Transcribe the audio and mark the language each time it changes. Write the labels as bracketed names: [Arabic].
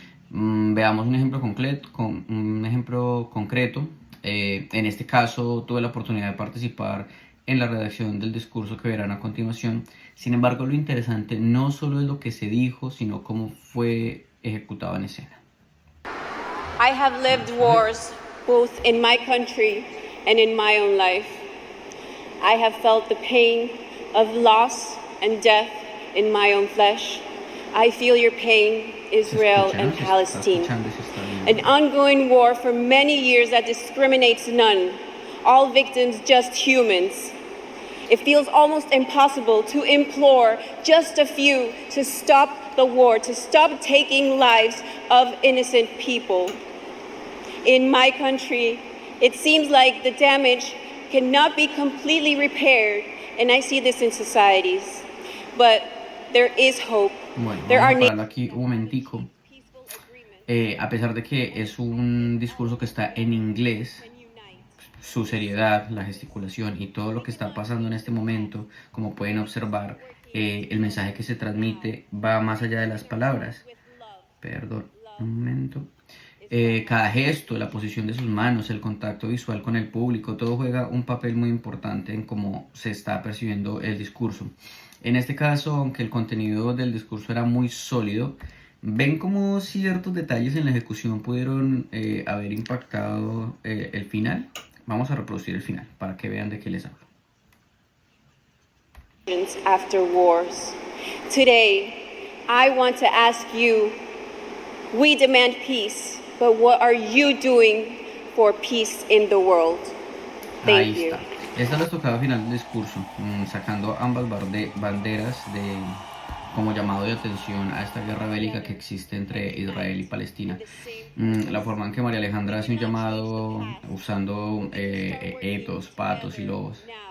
[Spanish] Veamos un ejemplo concreto. En este caso, tuve la oportunidad de participar en la redacción del discurso que verán a continuación. Sin embargo, lo interesante no solo es lo que se dijo, sino cómo fue ejecutado en escena. [English] I have lived wars both in my country and in my own life. I have felt the pain of loss and death in my own flesh. I feel your pain, Israel and Palestine. An ongoing war for many years that discriminates none, all victims just humans. It feels almost impossible to implore just a few to stop the war, to stop taking lives of innocent people. In my country, it seems like the damage cannot be completely repaired, and I see this in societies. But there is hope. [Spanish] Bueno, vamos a pararlo aquí un momentico. A pesar de que es un discurso que está en inglés, su seriedad, la gesticulación y todo lo que está pasando en este momento, como pueden observar, el mensaje que se transmite va más allá de las palabras. Perdón, un momento. Cada gesto, la posición de sus manos, el contacto visual con el público, todo juega un papel muy importante en cómo se está percibiendo el discurso. En este caso, aunque el contenido del discurso era muy sólido, ven cómo ciertos detalles en la ejecución pudieron haber impactado el final. Vamos a reproducir el final para que vean de qué les hablo. [English] After wars. Today, I want to ask you, we demand peace, but what are you doing for peace in the world? Thank you. [Spanish] Esta es la estocada final del discurso, sacando ambas banderas como llamado de atención a esta guerra bélica que existe entre Israel y Palestina. La forma en que María Alejandra hace un llamado usando etos, patos y lobos.